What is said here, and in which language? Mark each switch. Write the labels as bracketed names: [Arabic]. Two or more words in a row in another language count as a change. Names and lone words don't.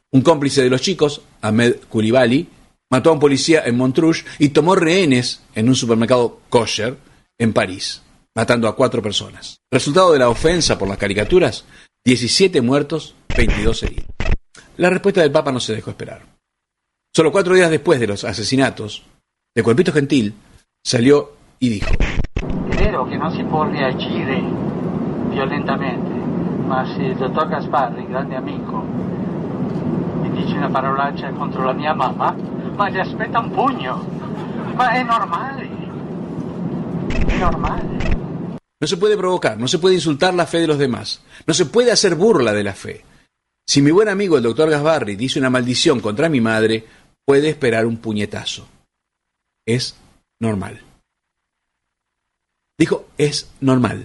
[Spanish] Un cómplice de los chicos, Ahmed Koulibaly, mató a un policía en Montrouge y tomó rehenes en un supermercado kosher en París, matando a 4 personas. Resultado de la ofensa por las caricaturas, 17 muertos, 22 heridos. La respuesta del Papa no se dejó esperar. Solo 4 días después de los asesinatos, de Cuerpito Gentil salió y dijo: [Italian] È vero che non si può reagire violentamente, ma se il dottor Gasparri, grande amico, mi dice una parolaccia contro la mia mamma, ma gli aspetta un pugno. Ma è normale. È normale. [Spanish] No se puede provocar, no se puede insultar la fe de los demás, no se puede hacer burla de la fe. Si mi buen amigo el doctor Gasparri dice una maldición contra mi madre, puede esperar un puñetazo. Es normal. Dijo, es normal.